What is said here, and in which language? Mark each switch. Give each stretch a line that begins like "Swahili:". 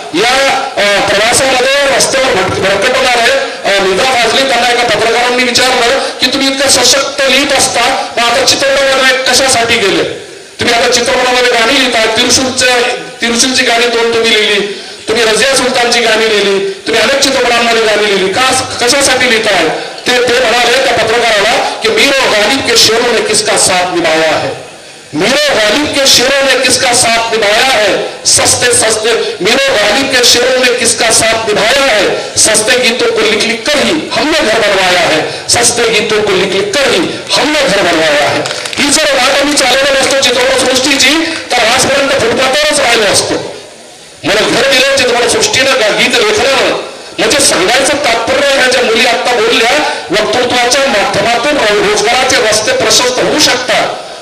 Marathi: या प्रवासामध्ये रस्त्यावर भरकटणारे निदा फाजली त्यांना एका पत्रकारांनी विचारलं की तुम्ही इतकं सशक्त लिहित असता मग आता चित्रपटामध्ये कशासाठी गेले. तुम्ही आता चित्रपटामध्ये गाणी लिहिता. तिरुशूलची गाणी 2 तुम्ही लिहिली. तुम्ही रजिया सुलतानची गाणी लिहिली. तुम्ही अनेक चित्रपटांमध्ये गाणी लिहिली. कशासाठी लिहिताय. ते म्हणाले त्या पत्रकाराला की
Hindi: मीर और गालिब के शेरों ने किसका साथ निभाया है, मीर और गालिब के शेरों ने किसका साथ निभाया है, सस्ते सस्ते मीर और गालिब के शेरों ने किसका साथ निभाया है, सस्ते गीतों को लिख लिख कर ही हमने घर बनवाया है, सस्ते गीतों को लिख लिख कर ही हमने घर बनवाया है.
Marathi: ही जर वाट आम्ही चालवलं नसतो चित्रपटसृष्टीची तर आजपर्यंत फुटपाथवरच राहिलो असतो. मला घर दिलं चित्रपटसृष्टीनं गीत लेखनानं. म्हणजे सांगायचं तात्पर्य ह्या ज्या मुली आता बोलल्या वक्तृत्वाच्या माध्यमातून रोजगाराचे रस्ते प्रशस्त होऊ शकतात.